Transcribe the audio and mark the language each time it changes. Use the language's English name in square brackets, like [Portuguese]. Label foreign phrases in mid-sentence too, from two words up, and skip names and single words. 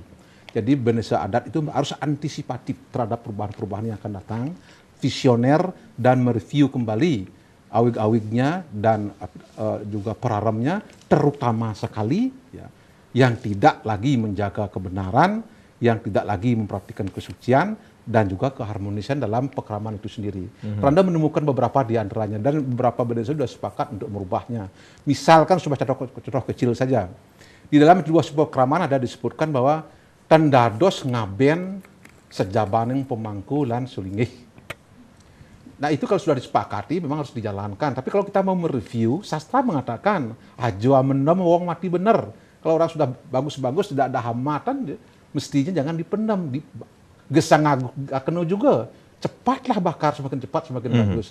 [Indonesian] Jadi bendesa adat itu harus antisipatif terhadap perubahan-perubahan yang akan datang, visioner dan mereview kembali awig-awignya dan juga peraremnya, terutama sekali ya, yang tidak lagi menjaga kebenaran, yang tidak lagi memperhatikan kesucian dan juga keharmonisan dalam pekraman itu sendiri. Anda menemukan beberapa di antaranya dan beberapa bendesa sudah sepakat untuk merubahnya. Misalkan sebuah contoh kecil saja. Di dalam dua sebuah pekraman ada disebutkan bahwa [Balinese] tendados ngaben sejabaning pemangku lan sulinggih. [Indonesian] Nah itu kalau sudah disepakati memang harus dijalankan. Tapi kalau kita mau mereview, sastra mengatakan [Javanese] ajo amendem wong mati bener. [Indonesian] Kalau orang sudah bagus-bagus tidak ada hambatan, mestinya jangan dipendam. [Javanese] Gesang akeno [Indonesian] juga cepatlah bakar, semakin cepat semakin bagus.